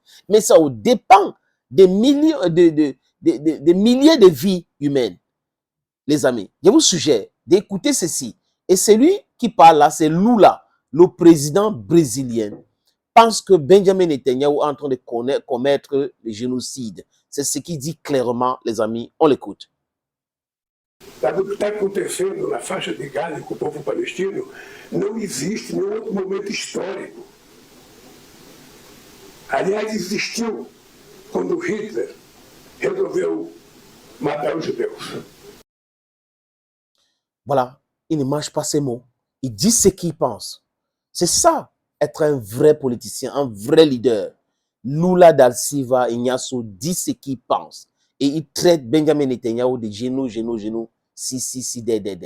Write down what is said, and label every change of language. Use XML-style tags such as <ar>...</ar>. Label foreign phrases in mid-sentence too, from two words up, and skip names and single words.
<fr>Mais ça dépend des milliers de vies humaines. Les amis, je vous suggère d'écouter ceci. Et celui qui parle là, c'est Lula, le président brésilien, pense que Benjamin Netanyahu est en train de commettre le génocide. C'est ce qu'il dit clairement, les amis. On l'écoute.</fr> <pt>O que está acontecendo na faixa de Gaza com o povo palestino não existe em outro momento histórico. Aliás, existiu quando Hitler resolveu matar os judeus.</pt> <fr>Voilà, il ne mange pas ses mots. Il dit ce qu'il pense. C'est ça, être un vrai politicien, un vrai leader. Lula da Silva Ignacio dit ce qu'il pense. Et il traite Benjamin Netanyahu de genoux, si, dé.</fr>